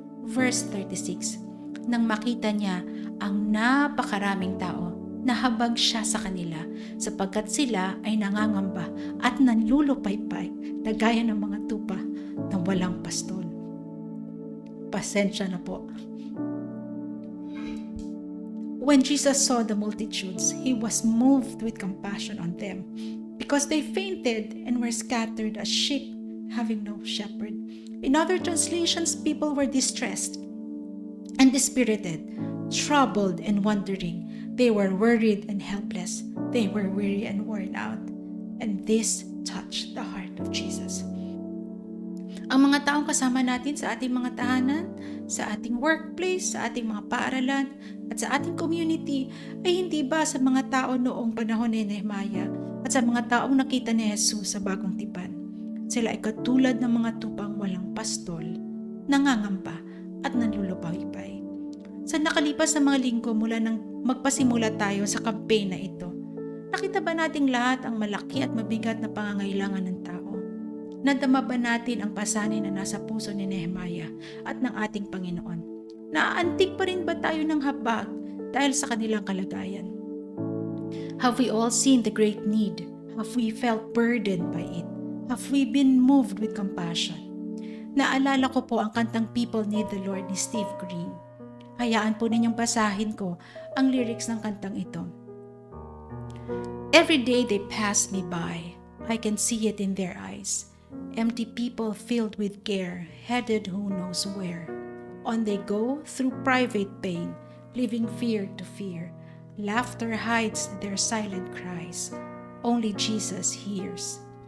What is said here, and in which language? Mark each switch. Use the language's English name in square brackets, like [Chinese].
[Filipino] Verse 36, nang makita niya ang napakaraming tao, nahabag siya sa kanila sapagkat sila ay nangangamba at nanlulupaypay na gaya ng mga tupa na walang pastol. Pasensya na po. [English] When Jesus saw the multitudes, he was moved with compassion on them, because they fainted and were scattered as sheep having no shepherd. In other translations, people were distressed and dispirited, troubled and wondering. They were worried and helpless. They were weary and worn out. And this touched the heart of Jesus. [Filipino] Ang mga taong kasama natin sa ating mga tahanan, sa ating workplace, sa ating mga paaralan, at sa ating community ay hindi ba sa mga tao noong panahon ni Nehemiah at sa mga taong nakita ni Jesus sa bagong tipan? Sila ay katulad ng mga tupang walang pastol, nangangamba at nanlulupaypay. Sa nakalipas na mga linggo mula nang magpasimula tayo sa campaign na ito, nakita ba nating lahat ang malaki at mabigat na pangangailangan ng tao? Nadama ba natin ang pasanin na nasa puso ni Nehemiah at ng ating Panginoon? Naaantig pa rin ba tayo ng habag dahil sa kanilang kalagayan? [English] Have we all seen the great need? Have we felt burdened by it? Have we been moved with compassion? [Filipino] Naalala ko po ang kantang People Need the Lord ni Steve Green. Hayaan po ninyong basahin ko ang lyrics ng kantang ito. [English] Every day they pass me by, I can see it in their eyes. Empty people filled with care, headed who knows where. On they go through private pain, living fear to fear. Laughter hides their silent cries. Only Jesus hears.